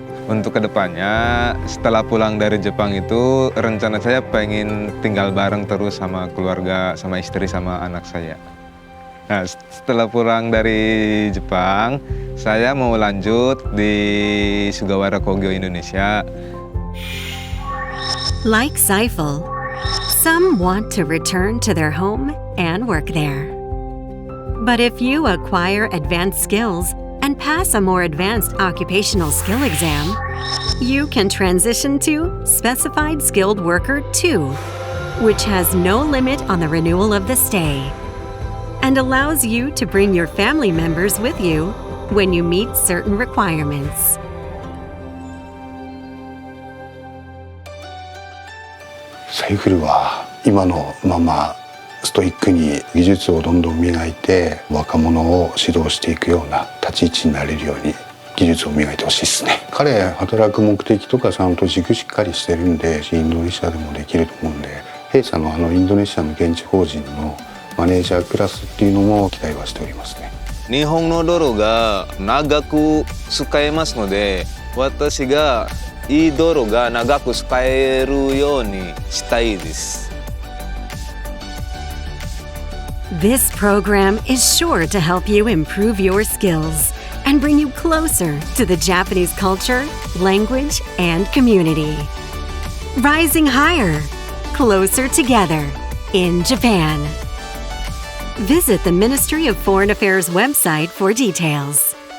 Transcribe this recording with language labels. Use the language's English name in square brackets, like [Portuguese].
[Indonesian] Untuk kedepannya, setelah pulang dari Jepang itu, rencana saya pengen tinggal bareng terus sama keluarga, sama istri, sama anak saya. Nah, setelah pulang dari Jepang, saya mau lanjut di Sugawara Kogyo Indonesia. [English] Like Saiful, some want to return to their home and work there. But if you acquire advanced skills and pass a more advanced occupational skill exam, you can transition to Specified Skilled Worker 2, which has no limit on the renewal of the stay, and allows you to bring your family members with you when you meet certain requirements. [Japanese] サイクルは今のままストイックに技術をどんどん磨いて若者を指導していくような立ち位置になれるように技術を磨いてほしいですね。彼働く目的とかちゃんと軸しっかりしてるんでインドネシアでもできると思うんで、弊社のインドネシアの現地法人のマネージャークラスっていうのも期待はしておりますね。日本の道路が長く使えますので、私がいい道路が長く使えるようにしたいです。 [English] This program is sure to help you improve your skills and bring you closer to the Japanese culture, language, and community. Rising higher, closer together in Japan. Visit the Ministry of Foreign Affairs website for details.